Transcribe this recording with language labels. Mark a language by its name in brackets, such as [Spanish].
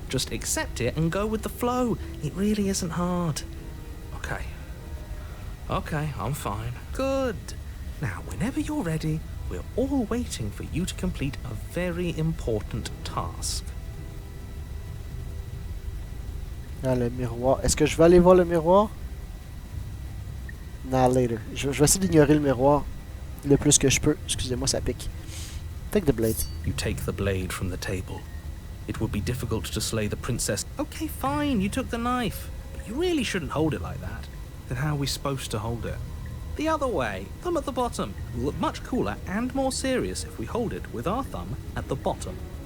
[English] Just accept it and go with the flow. It really isn't hard. Okay. Okay, I'm fine. Good. Now, whenever you're ready, we're all waiting for you to complete a very important task. [French] Ah, le miroir. Est-ce que je vais aller voir le miroir? [English] Nah, later. [French] Je vais essayer d'ignorer le miroir le plus que je peux. Excusez-moi, ça pique. [English] Take the blade. You take the blade from the table. It would be difficult to slay the princess. Okay, fine, you took the knife. But you really shouldn't hold it like that. Then how are we supposed to hold it? The other way, thumb at the bottom. It will look much cooler and more serious if we hold it with our thumb at the bottom.